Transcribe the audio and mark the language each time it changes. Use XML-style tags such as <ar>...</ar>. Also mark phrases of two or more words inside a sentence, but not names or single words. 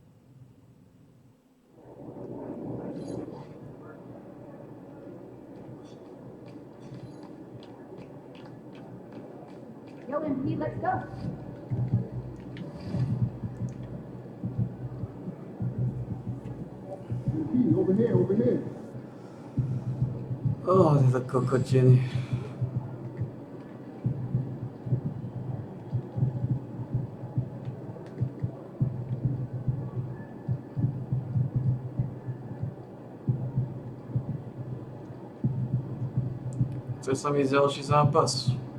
<en>Yo, MP, let's go. Over here, over here.</en> <sk>O, te kokociny. Chce sa mi ísť ďalší zápas.</sk>